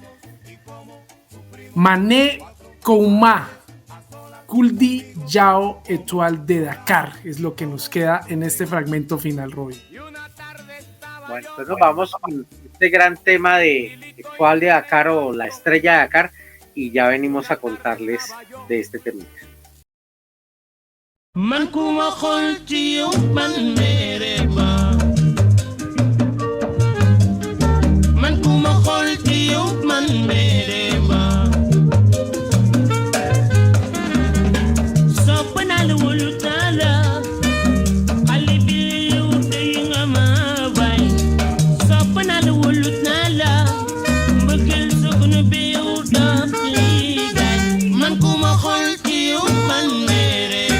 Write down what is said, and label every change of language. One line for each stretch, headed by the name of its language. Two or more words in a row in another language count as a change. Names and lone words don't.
Wolof: Mané Kouma,
Spanish: Kuldi Yao Etoile de Dakar, es lo que nos queda en este fragmento final, Robin. Bueno, pues nos vamos con este gran tema de cuál de Dakar o la estrella de Dakar y ya venimos a contarles de este tema.
Wolof: Man kuma xol ci yow man mere ba man kuma xol ci yow man mere ba sopp naa la wóolu naa la xale bi yow day nga ma bay sopp naa la wóolu naa la mbëggeel sokunu bi yow daf liggéey man kuma xol ci yow man mere